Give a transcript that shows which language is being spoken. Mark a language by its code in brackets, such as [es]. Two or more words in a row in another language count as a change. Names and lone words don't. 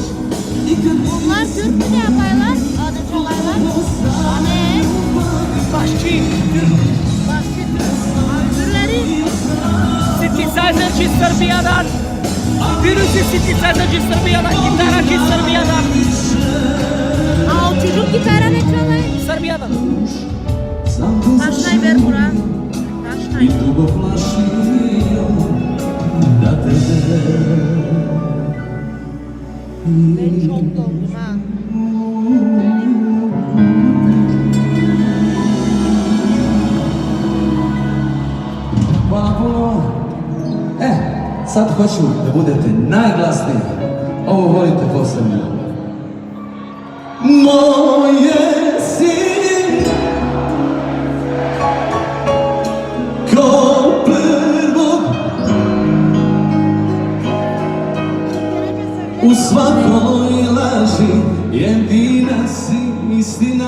[sr] I kad [tr] Bunlar Türk mü ne yapaylar? Adı çalaylar. Ne? Başçı, Başka öbürleri sintezerci Srbija'dan, birisi sintezerci Srbija'dan, gitaracı Srbija'dan, Aa, o çocuk gitara ne çalay? Srbija'dan. Taşnay ver bura. [sr] i [tr] Taşnay. [sr] dugo plašio da te [tr] Ben çok doldum ha. [sr] Hvala puno. Sad hoću da budete najglasniji. Ovo volite posebno. moje si ko prvog u svakoj laži jedina si istina.